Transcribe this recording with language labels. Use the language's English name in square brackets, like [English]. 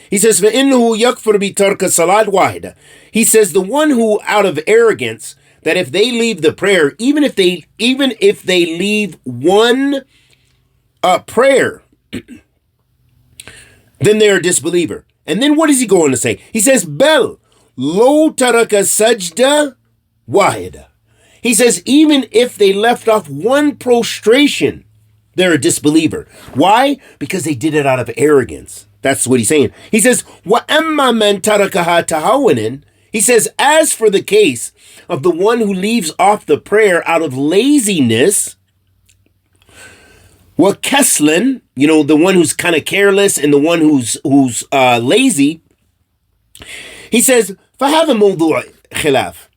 [English] He says, [Arabic] "فَإِنَّهُ يَكْفُرُ بِتَرْكَ الصَّلَاةِ وَاحِدًا." [English] He says, the one who, out of arrogance, that if they leave the prayer, even if they leave one prayer, then they're a disbeliever. And then what is he going to say? He says, [Arabic] "Bel lo taraka sajda wahida." [English] He says, even if they left off one prostration, they're a disbeliever. Why? Because they did it out of arrogance. That's what he's saying. He says, [Arabic] وَأَمَّا مَنْ تَرَكَهَا تَهَوَّنٍ. [English] He says, as for the case of the one who leaves off the prayer out of laziness, [Arabic] وَكَسْلًا, [English] the one who's kind of careless and the one who's lazy, he says, [Arabic] فَهَذَا مَوْضُوعِ خِلَافٍ.